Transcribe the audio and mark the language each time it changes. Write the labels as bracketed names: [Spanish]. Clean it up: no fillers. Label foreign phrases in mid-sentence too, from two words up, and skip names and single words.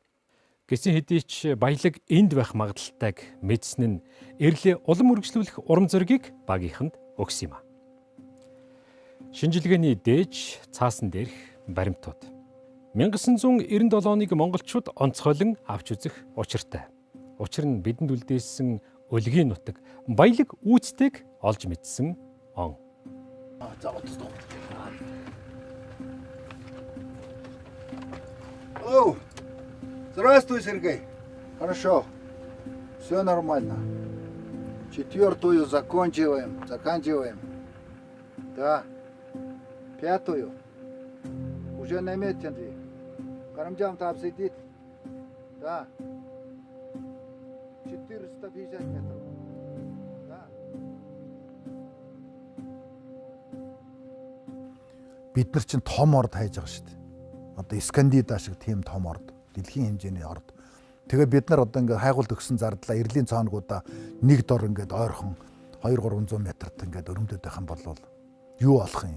[Mongolian] Гэсэн хэдий ч баялаг энд байх магадaltaйг мэдсэн нь эрлээ улам үргэлжлүүлэх урам зоригийг багийнханд өгсөн юм а. Шинжилгээний дээж цаасан дээрх баримтууд 1997 оныг монголчууд онцгойлон авч үзэх учиртай. Учир нь бидэнд үлдээсэн өлгийн нутаг баялаг үүцтэйг олж мэдсэн он. [Russian] О, здравствуй, Сергей. Хорошо. Все нормально. 4-ю заканчиваем. Да. 5-ю. Уже наметили. Карамджам там сидит. Да. 450 метров. Да. [Mongolian] Бид нар чинь том орд хайж байгаа шүү дээ. Одоо Скандинав шиг тийм том орд, дэлхийн хэмжээний орд. Тэгээ бид нар одоо ингээд хайгуулт өгсөн зардлаа эрлийн цооногуудаа нэг дор ингээд ойрхон 200-300 метрт ингээд өрөмдөд байх юм бол юу болох юм?